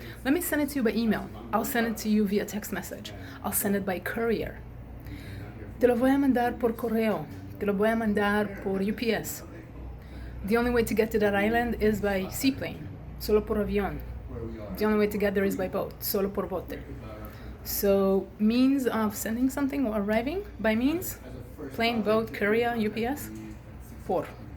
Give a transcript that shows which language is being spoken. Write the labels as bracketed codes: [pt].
[en] Let me send it to you by email. I'll send it to you via text message. I'll send it by courier. [es] Te lo voy a mandar por correo. Te lo voy a mandar por UPS. [en] The only way to get to that island is by seaplane. [es] Solo por avión. [en] The only way to get there is by boat. [es] Solo por bote. [en] So, means of sending something or arriving by means, plane, boat, courier, UPS, por.